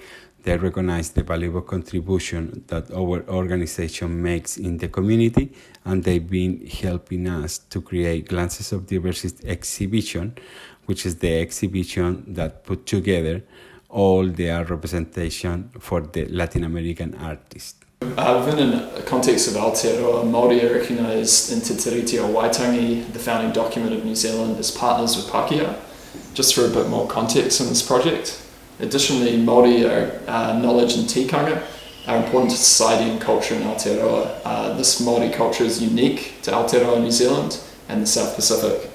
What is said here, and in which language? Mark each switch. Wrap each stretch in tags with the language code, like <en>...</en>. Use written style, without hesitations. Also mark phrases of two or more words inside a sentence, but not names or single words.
<en>They recognize the valuable contribution that our organization makes in the community, and they've been helping us to create Glances of Diversity exhibition, which is the exhibition that put together all their representation for the Latin American artists. Within a context of Aotearoa, Māori are recognised in te tiriti o waitangi, the founding document of New Zealand, as partners with Pākehā. Just for a bit more context on this project. Additionally, Māori knowledge and tikanga are important to society and culture in Aotearoa. This Māori culture is unique to Aotearoa, New Zealand and the South Pacific.</en>